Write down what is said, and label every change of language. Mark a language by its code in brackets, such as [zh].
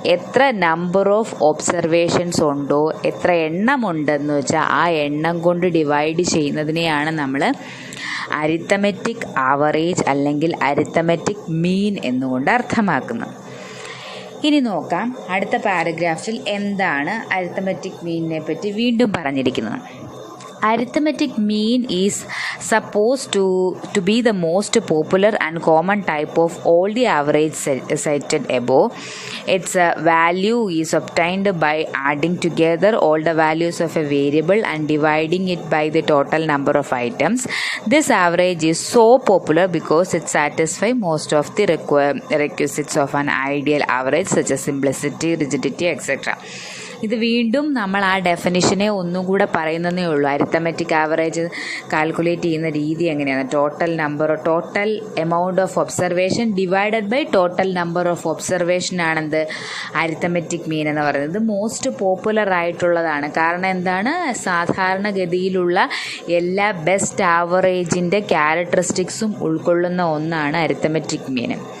[ml] എത്ര number of observations ഉണ്ടോ, എത്ര എണ്ണമുണ്ടെന്ന് വെച്ചാൽ ആ എണ്ണം കൊണ്ട് ഡിവൈഡ് ചെയ്യുന്നതിനെയാണ് നമ്മൾ അരിത്തമെറ്റിക് ആവറേജ് അല്ലെങ്കിൽ അരിത്തമെറ്റിക് മീൻ എന്നുകൊണ്ട് അർത്ഥമാക്കുന്നത്. ഇനി നോക്കാം അടുത്ത പാരഗ്രാഫിൽ എന്താണ് അരിത്തമെറ്റിക് മീനിനെ പറ്റി വീണ്ടും പറഞ്ഞിരിക്കുന്നത്. [en] Arithmetic mean is supposed to be the most popular and common type of all the average cited above. Its value is obtained by adding together all the values of a variable and dividing it by the total number of items. This average is so popular because it satisfies most of the requisites of an ideal average such as simplicity, rigidity, etc. [ml] ഇത് വീണ്ടും നമ്മൾ ആ ഡെഫിനിഷനെ ഒന്നും കൂടെ പറയുന്നതേ ഉള്ളൂ. Arithmetic average calculate ചെയ്യുന്ന രീതി എങ്ങനെയാണ്? Total amount of observation divided by total number of observation ആണെന്ത് arithmetic mean എന്ന് പറയുന്നത്. ഇത് മോസ്റ്റ് പോപ്പുലർ ആയിട്ടുള്ളതാണ്. കാരണം എന്താണ്? സാധാരണഗതിയിലുള്ള എല്ലാ ബെസ്റ്റ് ആവറേജിൻ്റെ ക്യാരക്ടറിസ്റ്റിക്സും ഉൾക്കൊള്ളുന്ന ഒന്നാണ് അരിത്തമെറ്റിക് മീൻ.